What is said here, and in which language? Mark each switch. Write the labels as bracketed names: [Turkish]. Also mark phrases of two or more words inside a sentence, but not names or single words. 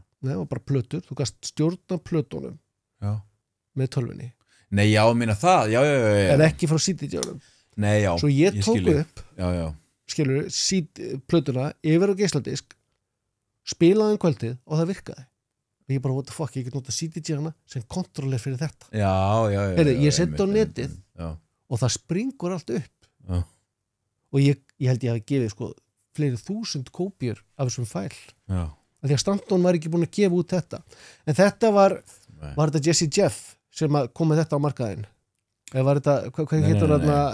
[Icelandic] Nei, það var bara plötur, þú gast stjórna plötunum með tölvunni Nei, já, minna það, já en ekki frá CDJ-unum Nei, já, svo ég tók upp skilur, plötuna yfir á geisladisk spilaði kvöldið og það virkaði ég bara, [English] what the fuck, [Icelandic] ég get nota CDJ-ana sem kontroller fyrir þetta ég setti á netið og það springur allt upp og ég held ég hafi gefið fleiri 1000 kópjur af þessum fæl því að Stanton var ekki búin að gefa út þetta en þetta var þetta Jesse Jeff sem kom með þetta á markaðinn eða var þetta, hvað heitir hann